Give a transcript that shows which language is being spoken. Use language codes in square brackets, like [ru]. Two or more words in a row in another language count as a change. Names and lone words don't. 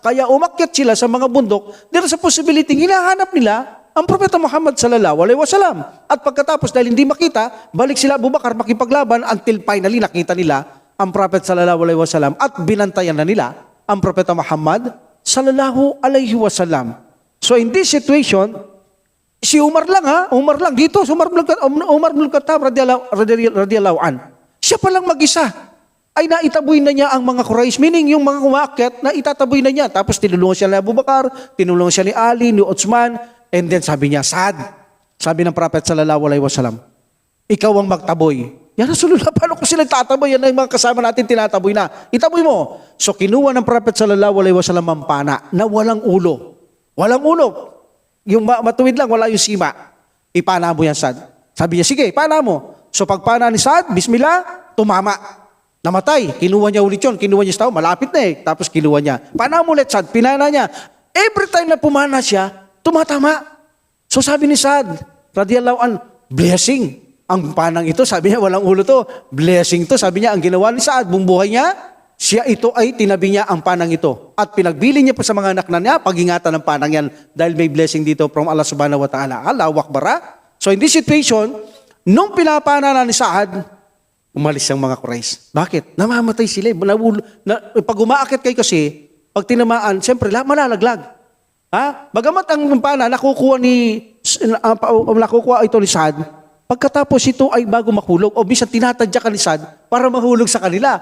[tl] Kaya umakyat sila sa mga bundok. [en] There's a possibility, [tl] hinahanap nila ang Propeta Muhammad [ar] صلى الله عليه وسلم. [tl] At pagkatapos, dahil hindi makita, balik sila Abu Bakar makipaglaban [en] until finally [tl] nakita nila ang Prophet [ar] صلى الله عليه وسلم [tl] at binantayan na nila ang Propeta Muhammad [ar] صلى الله عليه وسلم. [en] So in this situation, [tl] si Umar lang dito, Umar bin Khattab [ar] رضي الله عن. [tl] Siya pa lang mag-isa ay naitaboy na niya ang mga Quraysh, meaning yung mga umakyat, na itataboy na niya. Tapos tinulungan siya ni Abu Bakar, tinulungan siya ni Ali, ni Uthman, [en] and then [tl] sabi niya, Saad, sabi ng Prophet [ar] صلى الله عليه وسلم, [tl] ikaw ang magtaboy. [ar] يا رسول الله, [tl] paano ko sila tataboy? Yan ang mga kasama natin tinataboy na. Itaboy mo. So kinuha ng Prophet [ar] صلى الله عليه وسلم [tl] ang pana na walang ulo. Walang ulo. Yung matuwid lang, wala yung sima. Ipana mo yan, Saad. Sabi niya, sige, ipana mo. So pagpana ni Saad, bismillah, tumama. Namatay. Kinuha niya ulit yun. Kinuha niya sa tao. Malapit na Tapos kinuha niya. Pana mo ulit, Saad. Pinana niya. [en] Every time [tl] na pumana siya, tumatama. So sabi ni Saad, [ar] رضي الله عن, [tl] blessing. Ang panang ito, sabi niya, walang ulo to. Blessing to. Sabi niya, ang ginawa ni Saad, buong buhay niya, siya ito ay tinabi niya ang panang ito. At pinagbili niya pa sa mga anak na niya, pag-ingatan ng panang yan dahil may blessing dito from Allah [ar] سبحانه وتعالى. الله أكبر. [en] So in this situation, [tl] nung pinapana na ni Saad, umalis ang mga Quraysh. Bakit? Namamatay sila. Pag umaakit kayo kasi, pag tinamaan, siyempre, malalaglag. Bagamat ang pana, nakukuha ito ni Saad, pagkatapos ito ay bago mahulog, o minsan tinatadya ka ni Saad para mahulog sa kanila.